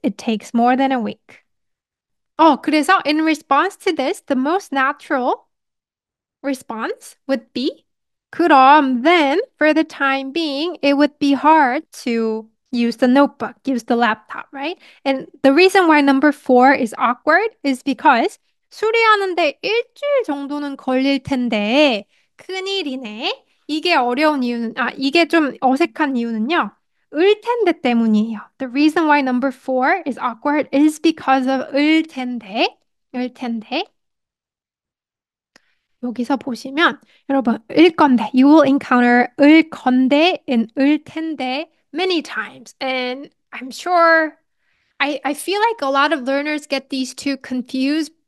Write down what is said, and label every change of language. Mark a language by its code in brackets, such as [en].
[en] It takes more than a week. 그래서 in response to this, the most natural response would be 그럼 then for the time being it would be hard to use the notebook, use the laptop, right? And the reason why number four is awkward is because [ko] 수리하는데 일주일 정도는 걸릴 텐데 큰일이네. 이게 좀 어색한 이유는요. 을 텐데 때문이에요. [en] The reason why number four is awkward is because of 을 텐데. [ko] 을 텐데. 여기서 보시면 여러분 을 건데 [en] you will encounter 을 건데 and 을 텐데 many times and I'm sure I feel like a lot of learners get these two confused